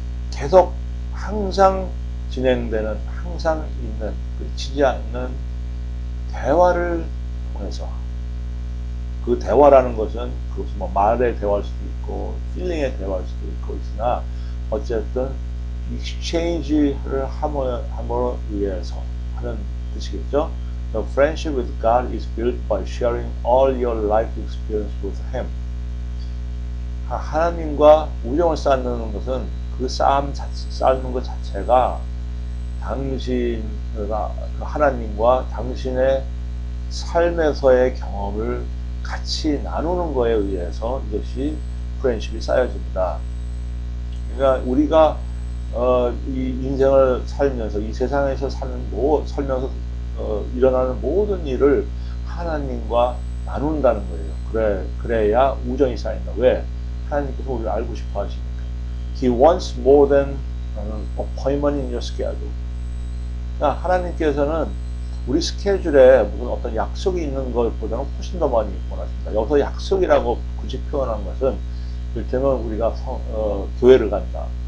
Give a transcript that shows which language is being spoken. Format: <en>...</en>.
<ko>계속 항상 진행되는, 항상 있는, 그치지 않는 대화를 통해서, 그 대화라는 것은 그것은 뭐 말의 대화일 수도 있고 필링의 대화일 수도 있고 있으나 어쨌든 exchange를 함으로 위해서 하는 뜻이겠죠.</ko> <en>The friendship with God is built by sharing all your life experience with Him.</en> <ko>하나님과 우정을 쌓는 것은 그 쌓는 것 자체가 당신과 하나님과 당신의 삶에서의 경험을 같이 나누는 거에 의해서 이것이 프렌십이 쌓여집니다. 그러니까 우리가 이 인생을 살면서 이 세상에서 살면서 일어나는 모든 일을 하나님과 나눈다는 거예요. 그래야 우정이 쌓인다. 왜? 하나님께서 우리를 알고 싶어 하시니까.</ko> <en>He wants more than an appointment in your schedule.</en> <ko>그러니까 하나님께서는 우리 스케줄에 무슨 어떤 약속이 있는 것보다는 훨씬 더 많이 원하십니다. 여기서 약속이라고 굳이 표현한 것은 이를테면 우리가 교회를 간다.</ko>